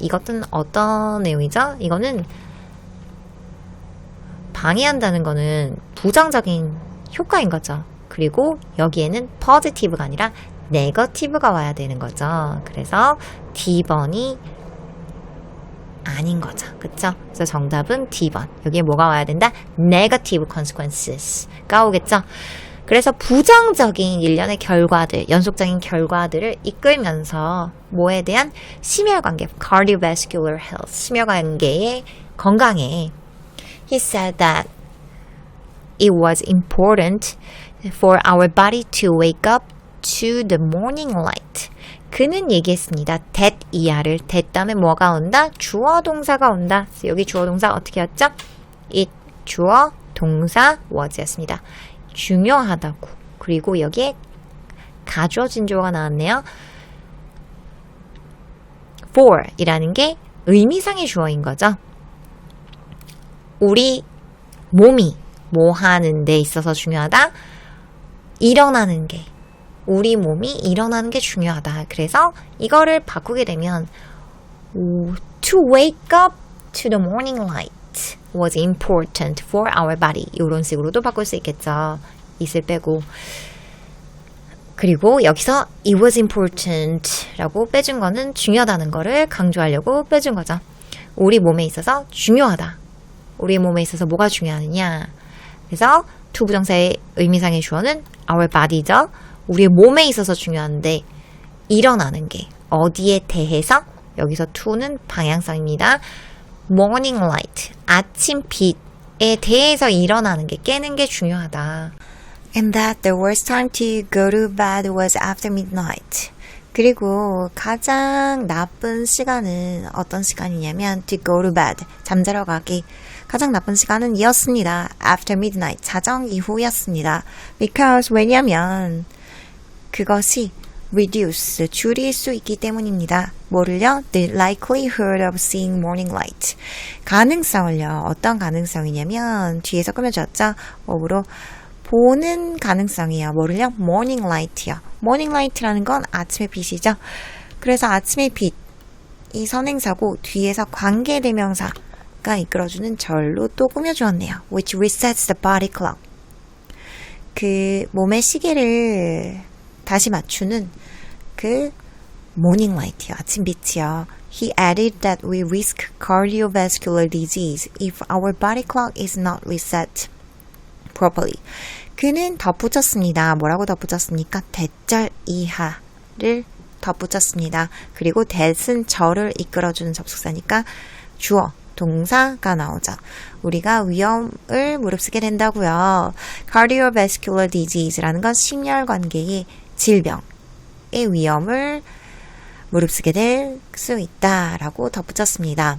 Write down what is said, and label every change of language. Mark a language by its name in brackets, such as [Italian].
[Korean] 이것은 어떤 내용이죠? 이거는 방해한다는 거는 부정적인 효과인 거죠. 그리고 여기에는 positive가 아니라 negative가 와야 되는 거죠. 그래서 D번이 아닌 거죠. 그쵸? 그래서 정답은 D번. 여기에 뭐가 와야 된다? negative consequences가 오겠죠. 그래서 부정적인 일련의 결과들, 연속적인 결과들을 이끌면서 뭐에 대한 심혈관계, cardiovascular health, 심혈관계의 건강에 [English] He said that it was important for our body to wake up to the morning light. [Korean] 그는 얘기했습니다. that 이하를 that 다음에 뭐가 온다? 주어 동사가 온다. 여기 주어 동사 어떻게 했죠? it 주어 동사 was였습니다. 중요하다고. 그리고 여기에 가주어진 주어가 나왔네요. for 이라는 게 의미상의 주어인 거죠. 우리 몸이 뭐 하는 데 있어서 중요하다? 일어나는 게. 우리 몸이 일어나는 게 중요하다. 그래서 이거를 바꾸게 되면 [English] to wake up to the morning light was important for our body. [Korean] 이런 식으로도 바꿀 수 있겠죠. it을 빼고. 그리고 여기서 [English] it was important [Korean] 라고 빼준 거는 중요하다는 거를 강조하려고 빼준 거죠. 우리 몸에 있어서 중요하다. 우리 몸에 있어서 뭐가 중요하느냐. 그래서 to 부정사의 의미상의 주어는 [English] our body [Korean] 죠. 우리의 몸에 있어서 중요한데 일어나는 게 어디에 대해서 여기서 to는 방향성입니다. morning light, 아침 빛에 대해서 일어나는 게 깨는 게 중요하다. [English] And that the worst time to go to bed was after midnight. [Korean] 그리고 가장 나쁜 시간은 어떤 시간이냐면 [English] to go to bed, [Korean] 잠자러 가기. 가장 나쁜 시간은 이었습니다. [English] After midnight, [Korean] 자정 이후였습니다. Because 왜냐면 그것이 reduce, 줄일 수 있기 때문입니다. 뭐를요? [English] The likelihood of seeing morning light. [Korean] 가능성을요. 어떤 가능성이냐면 뒤에서 꾸며줬죠? of로 보는 가능성이에요. 뭐를요? morning light요. morning light라는 건 아침의 빛이죠. 그래서 아침의 빛, 이 선행사고 뒤에서 관계대명사가 이끌어주는 절로 또 꾸며주었네요. [English] which resets the body clock. [Korean] 그 몸의 시계를 다시 맞추는 그 morning light이요. 아침 빛이요. [English] He added that we risk cardiovascular disease if our body clock is not reset properly. [Korean] 그는 덧붙였습니다. 뭐라고 덧붙였습니까? 대절 이하를 덧붙였습니다. 그리고 that은 절을 이끌어주는 접속사니까 주어, 동사가 나오죠. 우리가 위험을 무릅쓰게 된다고요. cardiovascular disease라는 건 심혈관계의 질병의 위험을 무릅쓰게 될 수 있다라고 덧붙였습니다.